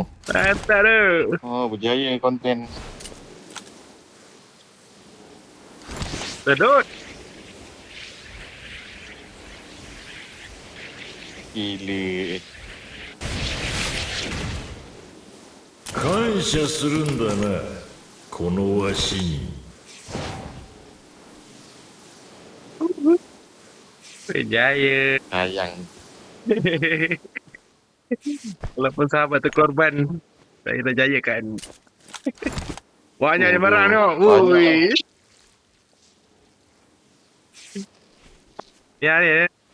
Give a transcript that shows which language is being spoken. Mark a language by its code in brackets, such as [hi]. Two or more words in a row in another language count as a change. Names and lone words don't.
[ms] Tak ada. Oh, berjaya konten. Sedut. Gila. [ja] 感謝するんだな、このわしに。 [ms] Berjaya. Sayang. Walaupun sahabat terkorban, saya dah jaya kan. Banyak yang marah tengok. Banyak. Ui. Ya ni.